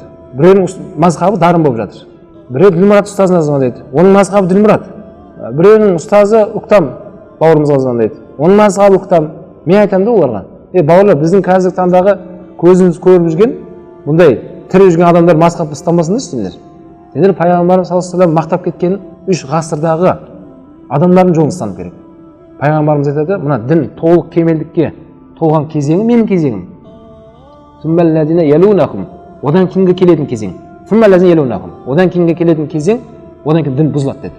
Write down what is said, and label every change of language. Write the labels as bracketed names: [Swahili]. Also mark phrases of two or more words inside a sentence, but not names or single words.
[Kazakh] Біреудің мазхабы дарын болып жатыр. Біреу Ділмұрат ұстазына звондайды. Оның мазхабы Ділмұрат. Біреудің ұстазы Уқтам бауырымызға звондайды. Оның мазхабы Уқтам. Мен айтамын да оларға. Бауырлар, біздің қазіргі таңдағы көзіміз көріп жүрген, бұндай тірі жүрген адамдар мазхаб ұстамасындар сендер. Сендер пайғамбарымыз [Arabic] صلى الله عليه وسلم [Kazakh] мақтап кеткен 3 ғасырдағы адамдардың жолын ұстанып керек. Пайғамбарымыз айтады, мына дін толық кемелдікке толған кезеңі менің кезеңім. [Arabic] ثم الذين يلونهم. [Kazakh] Одан кейінгі келетін кезең. [Arabic] ثم الذين يلونهم. [Kazakh] Одан кейінгі келетін кезең, одан кейін дін бұзылады деді.